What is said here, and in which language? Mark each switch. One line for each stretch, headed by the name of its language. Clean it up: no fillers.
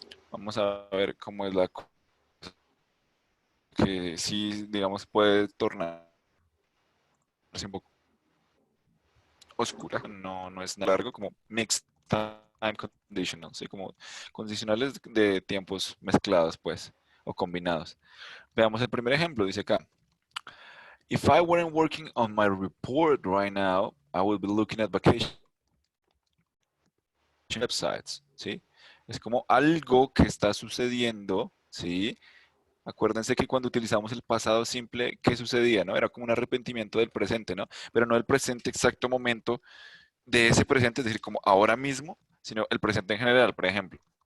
Spanish: Vamos a ver cómo es la cosa. Que sí, digamos, puede tornarse un poco oscura. No es nada largo, como
English: mixed time conditional,
Spanish: ¿sí? Como condicionales de tiempos mezclados, pues, o combinados. Veamos el primer ejemplo, dice acá.
English: If I weren't working on my report right now, I would be looking at vacation websites,
Spanish: ¿sí? Es como algo que está sucediendo, ¿sí? Acuérdense que cuando utilizamos el pasado simple, ¿qué sucedía? ¿No? Era como un arrepentimiento del presente, ¿no? Pero no el presente exacto momento de ese presente, es decir, como ahora mismo, sino el presente en general, por ejemplo.